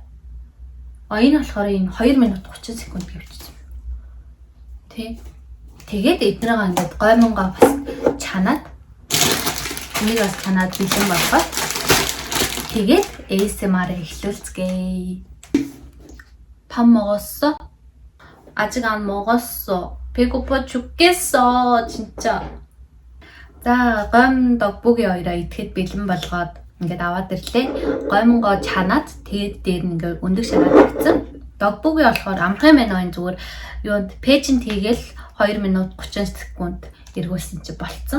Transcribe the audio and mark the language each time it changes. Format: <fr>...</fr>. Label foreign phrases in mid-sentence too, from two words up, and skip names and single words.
<mn>Энэ болохоор энэ 2 минут 30 секунд гэвчихсэн. Тэгээд эднэрийг ингээд гоймонгаа бас чанаад энийг бас чанаад бэлэн болгоод тэгээд ASMR эхлүүлцгээе.</mn> <ko>밥 먹었어? 아직 안 먹었어. 배고파 죽겠어. 진짜.</ko> <mn>За гом догбоги хоёроо идэхэд бэлэн болгоод ингээд аваад ирлээ. Гомгоо чанаад тэгээд дээр нь ингээд өндөг шараад тавьсан. Догбоги болохоор амрахын байна энэ зүгээр юунд пэйжинт хийгээл 2 минут 30 секунд эргүүлсэн чи болцсон.</mn>